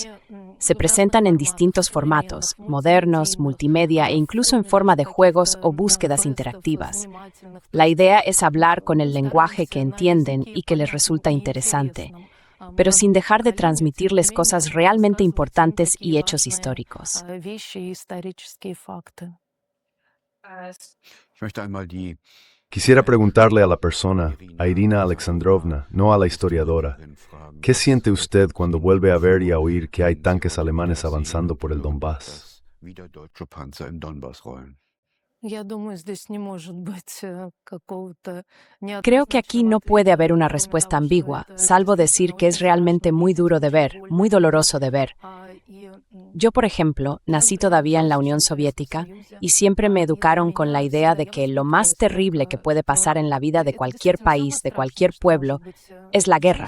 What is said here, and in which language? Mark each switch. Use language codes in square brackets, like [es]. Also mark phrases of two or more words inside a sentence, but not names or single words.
[es] Se presentan en distintos formatos, modernos, multimedia e incluso en forma de juegos o búsquedas interactivas. La idea es hablar con el lenguaje que entienden y que les resulta interesante, pero sin dejar de transmitirles cosas realmente importantes y hechos históricos. [de] Ich möchte einmal die [es] Quisiera preguntarle a la persona, a Irina Alexandrovna, no a la historiadora, ¿qué siente usted cuando vuelve a ver y a oír que hay tanques alemanes avanzando por el Donbass? [de] wieder deutsche Panzer im Donbass rollen. [es] Creo que aquí no puede haber una respuesta ambigua, salvo decir que es realmente muy duro de ver, muy doloroso de ver. Yo, por ejemplo, nací todavía en la Unión Soviética y siempre me educaron con la idea de que lo más terrible que puede pasar en la vida de cualquier país, de cualquier pueblo, es la guerra.